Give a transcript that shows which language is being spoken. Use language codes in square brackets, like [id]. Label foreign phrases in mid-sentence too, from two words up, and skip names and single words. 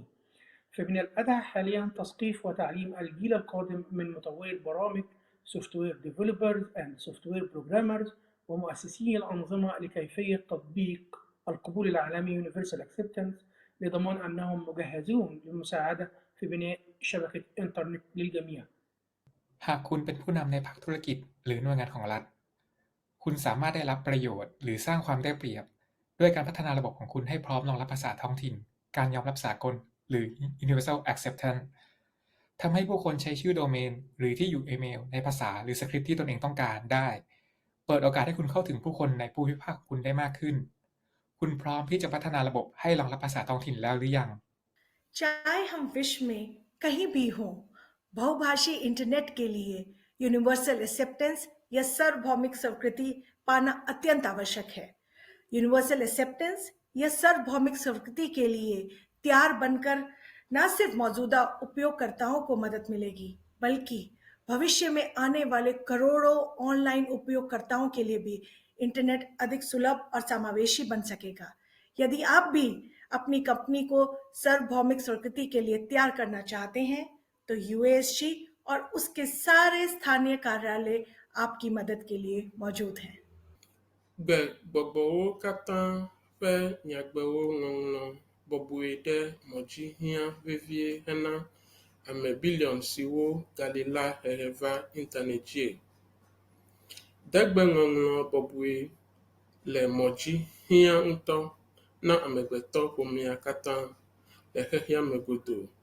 [ar] فمن الأدهى حالياً تثقيف وتعليم الجيل القادم من مطوري البرامج [en] Software Developers and Software Programmers [ar] ومؤسسي الأنظمة لكيفية تطبيق القبول العالمي [en] Universal Acceptance [ar] لضمان أنهم مجهزون للمساعدة في بناء شبكة إنترنت للجميع. [th] หากคุณเป็นผู้นำในภาคธุรกิจหรือหน่วยงานของรัฐคุณสามารถได้รับประโยชน์หรือสร้างความได้เปรียบด้วยการพัฒนาระบบของคุณให้พร้อมรองรับภาษาท้องถิ่นการยอมรับสากลหรือ [en] Universal Acceptance [th] ทำให้ผู้คนใช้ชื่อโดเมนหรือที่อยู่อีเมลในภาษาหรือสคริปต์ที่ตนเองต้องการได้เปิดโอกาสให้คุณเข้าถึงผู้คนในภูมิภาคของคุณได้มากขึ้นคุณพร้อมที่จะพัฒนาระบบให้รองรับภาษาท้องถิ่นแล้วหรือยัง [hi] चाहे हम विश्व में कहीं भी हों, बहुभाषी इंटरनेट के लिए [en] Universal Acceptance [hi] या सार्वभौमिक स्वीकृति पाना अत्यंत आवश्यक है। [en] Universal Acceptance [hi] या सार्वभौमिक स्वीकृति के लिए तैयार बनकर न सिर्फ मौजूदा उपयोगकर्ताओं को मदद मिलेगी, बल्कि भविष्य में आने वाले करोड़ों ऑनलाइन उपयोगकर्ताओं के लिए भी इंटरनेट अधिक सुलभ और समावेशी बन सकेगा। यदि आप भी अपनी कंपनी को सार्वभौमिक स्वीकृति के लिए तैयार करना चाहते हैं, तो यूएसजी और उसके सारे स्थानीय कार्यालय आपकी मदद के लिए मौजूद हैं। [ee] Gbe gbɔgbɔwo katã ƒe nyagbewo ŋɔŋlɔ bɔbɔe ɖe mɔ dzi hiã vevie hena ame biliɔn siwo gali la hehe va internet dzie. Degbe ŋɔŋlɔ bɔbɔe le mɔ dzi hiã ŋutɔ na amegbetɔ ƒomea katã le xexea me godoo.